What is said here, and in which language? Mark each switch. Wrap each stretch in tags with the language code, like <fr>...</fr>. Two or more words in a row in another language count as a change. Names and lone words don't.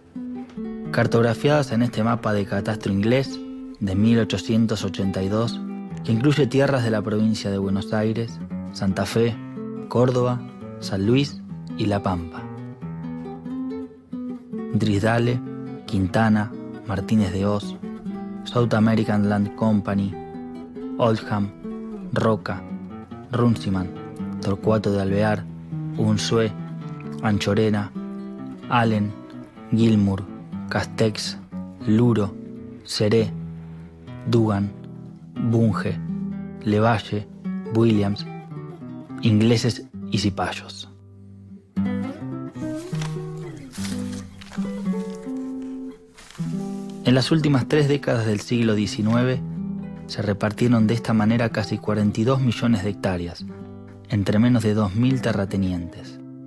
<es>Cartografiadas en este mapa de catastro inglés de 1882, que incluye tierras de la provincia de Buenos Aires, Santa Fe, Córdoba, San Luis y La Pampa. Drisdale, Quintana, Martínez de Oz, South American Land Company, Oldham, Roca, Runciman, Torcuato de Alvear, Unzué, Anchorena, Allen, Gilmour, Castex, Luro, Seré, Dugan, Bunge, Levalle, Williams, ingleses y cipayos. En las últimas 3 décadas del siglo XIX se repartieron de esta manera casi 42 millones de hectáreas, entre menos de 2.000 terratenientes.</es>